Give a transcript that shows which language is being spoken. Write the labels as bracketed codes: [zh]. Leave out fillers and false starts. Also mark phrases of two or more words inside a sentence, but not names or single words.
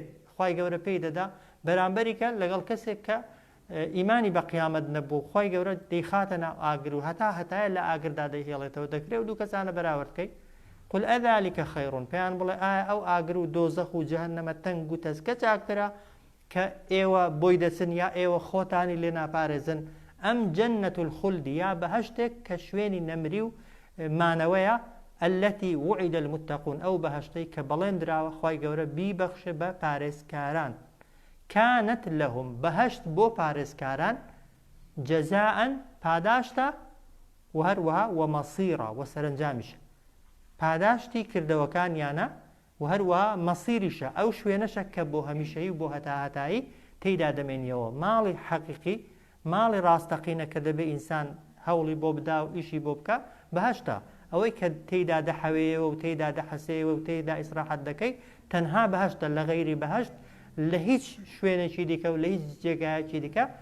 [ckb] خوای گەورە پێی دەدا بەرامبەریکە لەگەڵ کەسێک کە ئیمانی بە قیامەت نەبوو خوای گەورە دەیخاتە ناو ئاگر و هەتایە لە ئاگردا دەیهێڵێتەوە دەکرێت و دوو کەسانە بەراوردکەی [ar] قل ئەذلك خەیر [ckb] پێیان بڵێ ئایا ئەو ئاگر و دۆزەخ و جەهەنەمە تەنگ و تەسکە چاکترە کە ئێوە بۆی دەچن یا ئێوە خۆتانی لێ ناپارێزن ئەم [ar] جەنەت الخولد [ckb] یا بەهەشتێک کە شوێنی نەمری و مانەوەیە [ar] التي وعد المتقون [ckb] ئەو بەهەشتەی کە بەڵێندراوە خوای گەورە بیبەخشێ بە پارێزکاران [ar] كانت لهم [ckb] بەهەشت بۆ پارێزکاران جەزاء پاداشتە و هەروەها ومەسیرە و سەرنجامیشە پاداشتی کردەوەکانیانە و هەروەها مەسیریشە ئەو شوێنەشە کە بۆ هەمیشەیی و بۆ هەتاهەتایی تێیدا دەمێنیەوە ماڵی حەقیقی ماڵی ڕاستەقینە کە دەبێ ئینسان هەوڵی بۆ بدا و ئیشی بۆ بکە بەهەشتە ئەوەی کە تێیدا دەحەوێەوە و تێیدا دەحەسێەوە و تێیدا ئیسراحەت دەکەی تەنها بەهەشتە لە غەیری بەهەشت لە هیچ شوێنێکی دیکە و لە هیچ جێگایەکی دیکە